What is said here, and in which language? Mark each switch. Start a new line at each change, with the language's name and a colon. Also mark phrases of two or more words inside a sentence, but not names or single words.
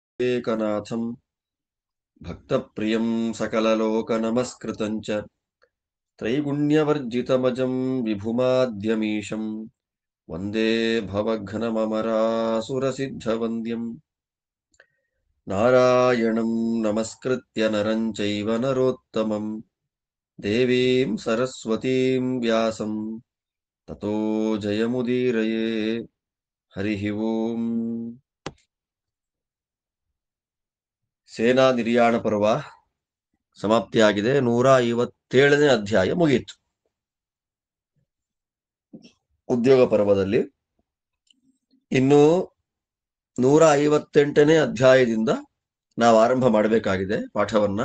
Sanskrit: ಏಕನಾಥಂ ಭಕ್ತಪ್ರಿಯಂ ಸಕಲಲೋಕನಮಸ್ಕೃತಂ ಚ ತ್ರೈಗುಣ್ಯವರ್ಜಿತಮಜಂ ವಿಭುಮಾದ್ಯಮೀಶಂ ವಂದೇ ಭವಘ್ನಮಮರಾಸುರಸಿದ್ಧವಂದ್ಯಂ ನಾರಾಯಣಂ ನಮಸ್ಕೃತ್ಯ ನರಂ ಚೈವ ನರೋತ್ತಮಂ ದೇವೀಂ ಸರಸ್ವತೀಂ ವ್ಯಾಸಂ ತತೋ ಜಯಮುದೀರಯೇ. ಹರಿ ಓಂ.
Kannada: ಸೇನಾ ನಿರ್ಯಾಣ ಪರ್ವ ಸಮಾಪ್ತಿಯಾಗಿದೆ. 157ನೇ ಅಧ್ಯಾಯ ಮುಗಿಯಿತು. ಉದ್ಯೋಗ ಪರ್ವದಲ್ಲಿ ಇನ್ನು 158ನೇ ಅಧ್ಯಾಯದಿಂದ ನಾವು ಆರಂಭ ಮಾಡಬೇಕಾಗಿದೆ ಪಾಠವನ್ನ.